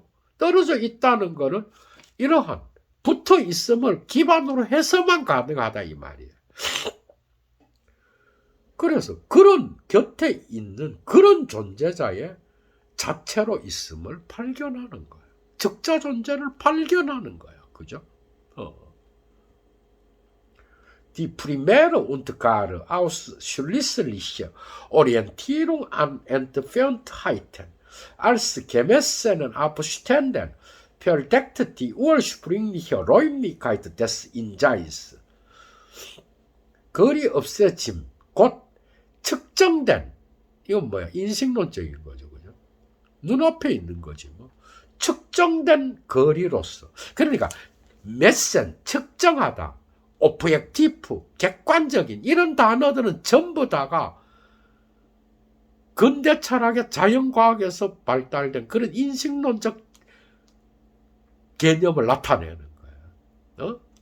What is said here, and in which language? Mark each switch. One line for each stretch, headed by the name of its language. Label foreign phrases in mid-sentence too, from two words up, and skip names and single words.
Korean: 떨어져 있다는 거는 이러한 붙어 있음을 기반으로 해서만 가능하다 이 말이에요. 그래서 그런 곁에 있는 그런 존재자의 자체로 있음을 발견하는 거예요. 적자 존재를 발견하는 거예요. 그죠?
German: Die primäre und gar ausschließliche Orientierung an Entferntheiten als gemessenen Abständen verdeckt die ursprüngliche Räumlichkeit des Inseins.
Korean: 거리 없애짐, 곧 측정된, 이건 뭐야? 인식론적인 거죠. 그죠? 눈앞에 있는 거지, 뭐. 측정된 거리로서. 그러니까, 메센, 측정하다, 오브젝티프, 객관적인, 이런 단어들은 전부 다가 근대 철학의 자연과학에서 발달된 그런 인식론적 개념을 나타내는 거예요.